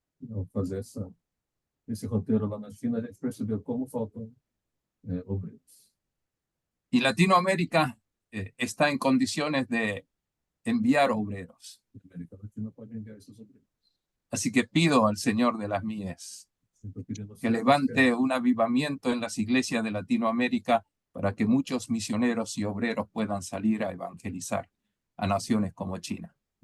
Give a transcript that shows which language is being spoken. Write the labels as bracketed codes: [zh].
[pt] Ao fazer esse roteiro lá na China, a gente percebeu como faltam obreiros. [es] Y Latinoamérica está en condiciones de enviar obreros. [pt] A América Latina pode enviar esses obreiros. [es] Así que pido al Señor de las mies que levante un avivamiento en las iglesias de Latinoamérica para que muchos misioneros y obreros puedan salir a evangelizar a naciones como China.